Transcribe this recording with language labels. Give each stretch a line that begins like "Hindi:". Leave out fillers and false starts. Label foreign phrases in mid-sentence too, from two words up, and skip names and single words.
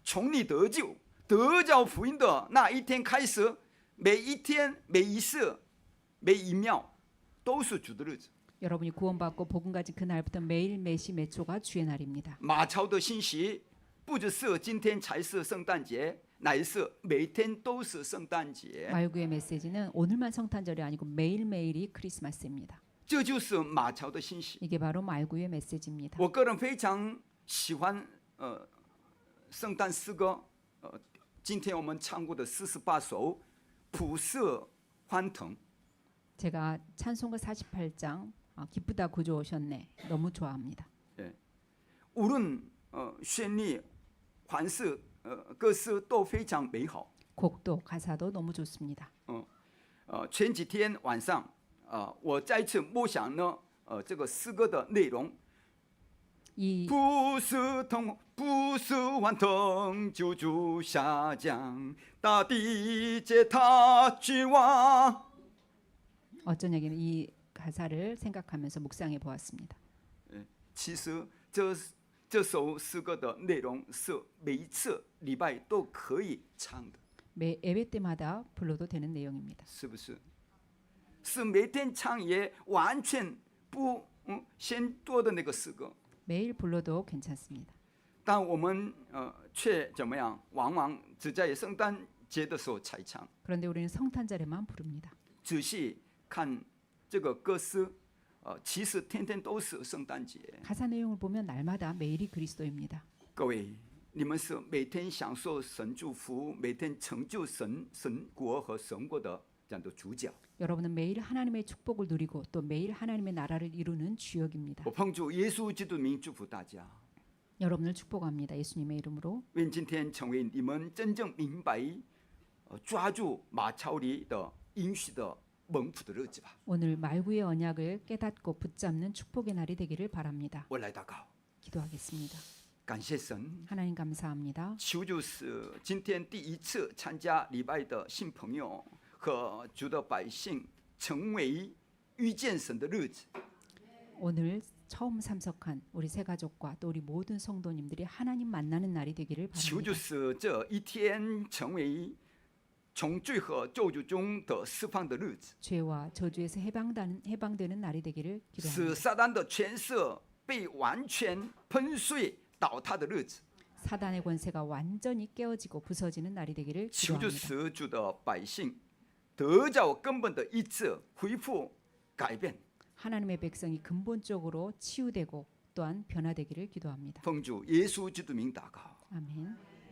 Chinese: 从你得救、得着福音的那一天开始，每一天、每一时、每一秒都是主的日子。
Korean: 여러분이 구원받고 복음 가진 그날부터 매일 매시 매초가 주의 날입니다.
Chinese: 马槽的信息不只是今天才是圣诞节，乃是每天都是圣诞节。
Korean: 말구의 메시지는 오늘만 성탄절이 아니고 매일매일이 크리스마스입니다.
Chinese: 这就是马槽的信息。
Korean: 이게 바로 말구의 메시지입니다.
Chinese: 我个人非常喜欢圣诞诗歌，今天我们唱过的48首普色欢腾。
Korean: 제가 찬송가 48장 기쁘다 구주 오셨네 너무 좋아합니다.
Chinese: 无论旋律、款式、歌词都非常美好。
Korean: 곡도 가사도 너무 좋습니다.
Chinese: 前几天晚上，我再次默想呢，这个诗歌的内容。
Korean: 이
Chinese: 不是痛，不是欢腾，救主下降，大地借他去望。
Korean: 어쩐 얘기는 이 가사를 생각하면서 묵상해 보았습니다.
Chinese: 其实这首诗歌的内容是每一次礼拜都可以唱的，
Korean: 매 예배 때마다 불러도 되는 내용입니다.
Chinese: 是不是？是每天唱也完全不嫌多的那个诗歌，
Korean: 매일 불러도 괜찮습니다.
Chinese: 但我们却怎么样？往往只在圣诞节的时候才唱。
Korean: 그런데 우리는 성탄절에만 부릅니다.
Chinese: 仔细看这个歌诗，其实天天都是圣诞节。
Korean: 가사 내용을 보면 날마다 매일이 그리스도입니다.
Chinese: 各位，你们是每天享受神祝福，每天成就神国和神国的这样的主角。
Korean: 여러분은 매일 하나님의 축복을 누리고 또 매일 하나님의 나라를 이루는 주역입니다.
Chinese: 我奉主耶稣基督名祝福大家，
Korean: 여러분을 축복합니다. 예수님의 이름으로
Chinese: 愿今天成为你们真正明白，抓住马槽里的应许的蒙福的日子吧。
Korean: 오늘 말구의 언약을 깨닫고 붙잡는 축복의 날이 되기를 바랍니다.
Chinese: 我来祷告，
Korean: 기도하겠습니다.
Chinese: 感谢神，
Korean: 하나님 감사합니다.
Chinese: 求就是今天第一次参加礼拜的新朋友和主的百姓，成为遇见神的日子。
Korean: 오늘 처음 참석한 우리 새 가족과 또 우리 모든 성도님들이 하나님 만나는 날이 되기를
Chinese: 求就
Korean: 바랍니다.
Chinese: 是这一天成为从罪和咒诅中的释放的日子，
Korean: 죄와 저주에서 해방되는 날이 되기를
Chinese: 使
Korean: 기도합니다.
Chinese: 撒旦的权势被完全喷碎倒塌的日子。
Korean: 사단의 권세가 완전히 깨어지고 부서지는 날이 되기를
Chinese: 求就
Korean: 기도합니다.
Chinese: 使主的百姓得着根本的医治、恢复、改变。
Korean: 하나님의 백성이 근본적으로 치유되고 또한 변화되기를 기도합니다.
Chinese: 奉主耶稣基督名祷告。
Korean: 아멘.